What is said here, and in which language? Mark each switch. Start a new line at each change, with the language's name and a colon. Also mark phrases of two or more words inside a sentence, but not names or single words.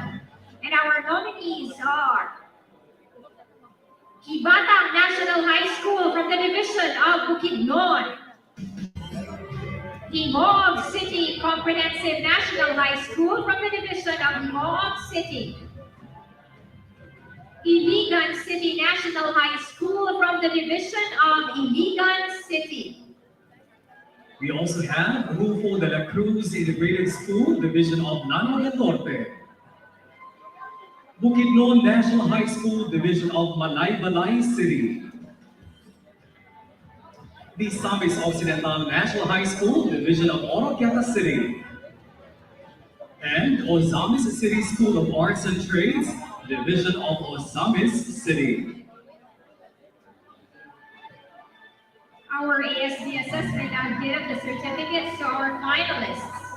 English: And our nominees are Kibatang National High School from the Division of Bukidnon, Timog City Comprehensive National High School from the Division of Timog City, Iligan City National High School from the Division of Iligan City. We also have Rufo de la Cruz Integrated School, Division of Lanao del Norte. Bukidnon National High School, Division of Malaybalay City. The Sabis Occidental National High School, Division of Oroquieta City. And Ozamis City School of Arts and Trades, Division of Ozamis City. Our ASDSS will now give the certificates to our finalists.